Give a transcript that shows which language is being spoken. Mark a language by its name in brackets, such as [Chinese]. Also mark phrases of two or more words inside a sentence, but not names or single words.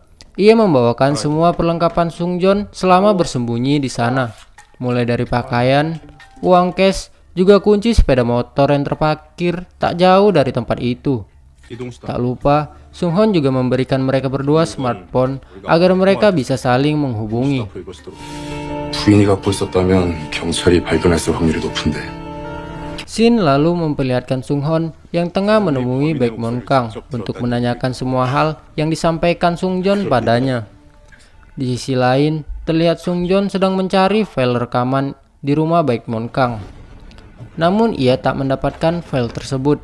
[Indonesian] Ia membawakan semua perlengkapan Sungjon selama bersembunyi di sana, mulai dari pakaian, uang cash, juga kunci sepeda motor yang terparkir tak jauh dari tempat itu. Tak lupa, Sunghon juga memberikan mereka berdua smartphone agar mereka bisa saling menghubungi. [Korean] 부인이 갖고 있었다면 경찰이 발견했을 확률이 높은데. [Indonesian] Shin lalu memperlihatkan Sunghon yang tengah menemui Baek Monkang untuk menanyakan semua hal yang disampaikan Sungjon padanya. Di sisi lain, terlihat Sungjon sedang mencari file rekaman di rumah Baek Monkang. Namun ia tak mendapatkan file tersebut.